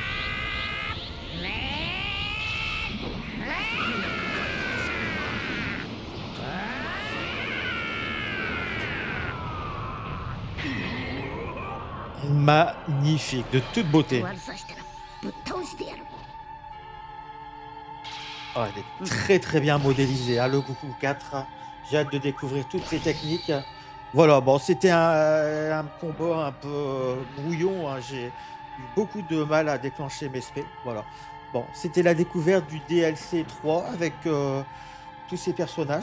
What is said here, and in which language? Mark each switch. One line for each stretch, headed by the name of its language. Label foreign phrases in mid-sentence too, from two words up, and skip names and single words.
French: Magnifique, de toute beauté.
Japanese: 悪さしたらぶっ倒してやる。
French: Oh, elle est très très bien modélisée, hein, le Goku 4. J'ai hâte de découvrir toutes ces techniques. Voilà, bon, c'était un combat un peu brouillon, hein. J'ai eu beaucoup de mal à déclencher mes spé. Voilà. Bon, c'était la découverte du DLC 3 avec tous ces personnages.